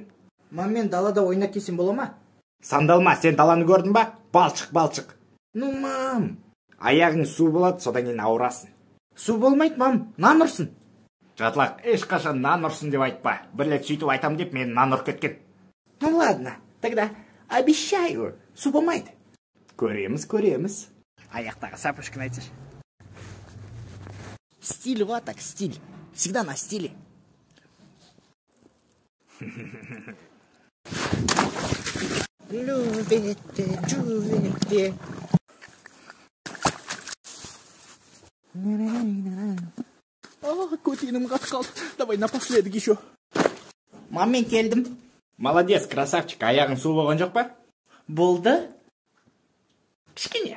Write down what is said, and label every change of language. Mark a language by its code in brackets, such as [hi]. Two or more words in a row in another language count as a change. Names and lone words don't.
[kk] Мам, мен далада ойнап келсем бола ма? Сандалма, сен даланы көрдің ба? Балшық. Мам. Аяғың су болады, содан кейін ауырасың. Су болмайды, мам, нан ұрсын. Жатлақ, ешқашан нан ұрсын деп айтпа. Бір рет сөйтіп айтам деп мен нан ұрып кеткен. [ru] Ладно, тогда обещаю, [kk] су болмайды. Көреміз. Аяқтағы сапожканы айтсашы. [ru] Стиль, вот так, стиль. Всегда на стиле. Любите. [kk] Көтенім қатып қалды. [ru] Давай напоследок еще. [kk] Мам, мен келдім. [ru] Молодец, красавчик, [kk] аяғың су болған жоқ па? Болды. Кішкене.